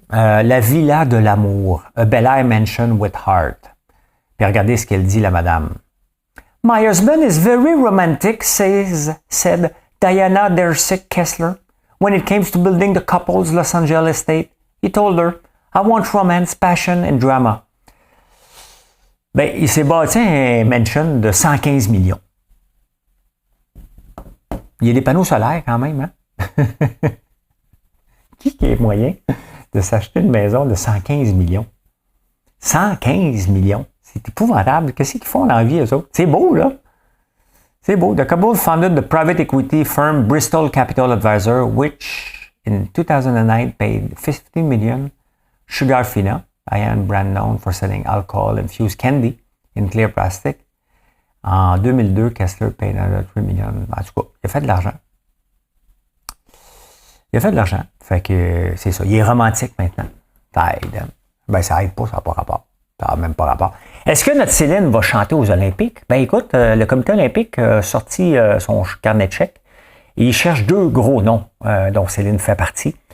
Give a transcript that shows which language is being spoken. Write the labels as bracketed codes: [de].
[fr] La villa de l'amour, [en] a Bel Air mansion with heart. [fr] Puis regardez ce qu'elle dit, la madame. [en] My husband is very romantic, said Diana Dersick Kessler. When it came to building the couple's Los Angeles estate, he told her, I want romance, passion and drama. [fr] Ben, il s'est bâti un mansion de 115 millions. Il y a des panneaux solaires quand même, hein? Qui est moyen de s'acheter une maison de 115 millions? 115 millions! C'est épouvantable. Qu'est-ce qu'ils font dans la vie, eux autres? C'est beau, là. C'est beau. [en] The couple founded the private equity firm Bristol Capital Advisor, which in 2009 paid $15 million. Sugar Fina, Ian brand known for selling alcohol-infused candy in clear plastic. En 2002, Kessler paid another $3 million. [fr] En tout cas, il a fait de l'argent. Fait que c'est ça. Il est romantique maintenant. Ça aide. Ben, ça aide pas, ça n'a pas rapport. Ça n'a même pas rapport. Est-ce que notre Céline va chanter aux Olympiques? Ben, écoute, le comité olympique a sorti son carnet de chèques et il cherche 2 gros noms dont Céline fait partie.